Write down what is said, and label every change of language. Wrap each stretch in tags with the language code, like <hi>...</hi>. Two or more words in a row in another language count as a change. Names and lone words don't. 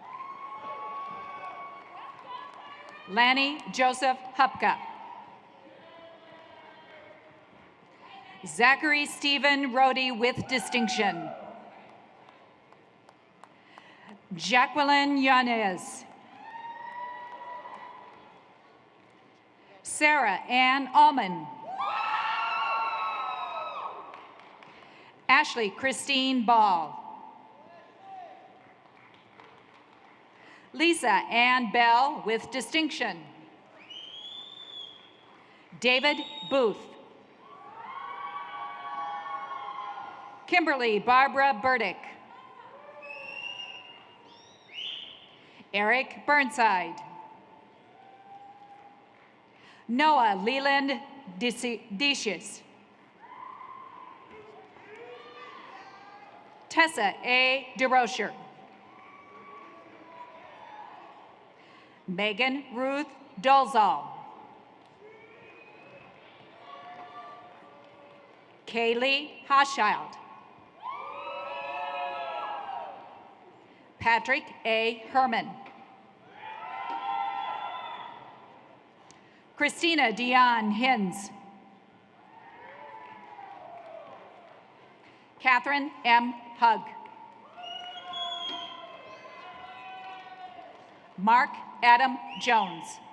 <en>Lanny Joseph Hupka. Zachary Stephen Rohde with distinction. Jacqueline Yanez. Sarah Ann Allman. Ashley Christine Ball. Lisa Ann Bell with distinction. David Booth. Kimberly Barbara Burdick. Eric Burnside. Noah Leland Decius. Tessa A. DeRocher. Megan Ruth Dolzal. Kaylee Hoschild. Patrick A. Herman. Christina Dion Hins. Catherine M. Hug. Mark Adam Jones.</en>